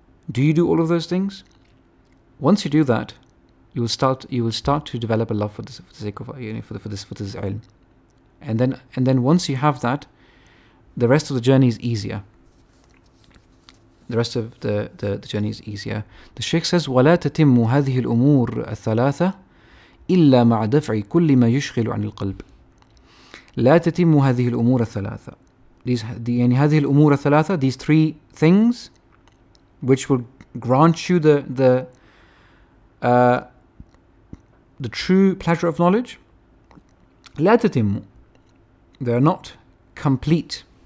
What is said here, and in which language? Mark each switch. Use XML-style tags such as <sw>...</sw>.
<en>Do you do all of those things? Once you do that, you will start to develop a love for this, for the sake of for this ilm. And then once you have that, the rest of the journey is easier. The rest of the journey is easier. The Shaykh says,</en> <ar>وَلَا تَتِمُّ هَذِهِ الْأُمُورِ الثَّلَاثَةِ إِلَّا مَعَ دَفْعِ كُلِّ مَا يُشْغِلُ عَنِ الْقَلْبِ. لا تتم هذه الأمور الثلاثة. هذه الأمور الثلاثة,</ar> <en>these three things which will grant you the true pleasure of knowledge.</en> <ar>لا تتم.</ar> <en>They are not complete.</en>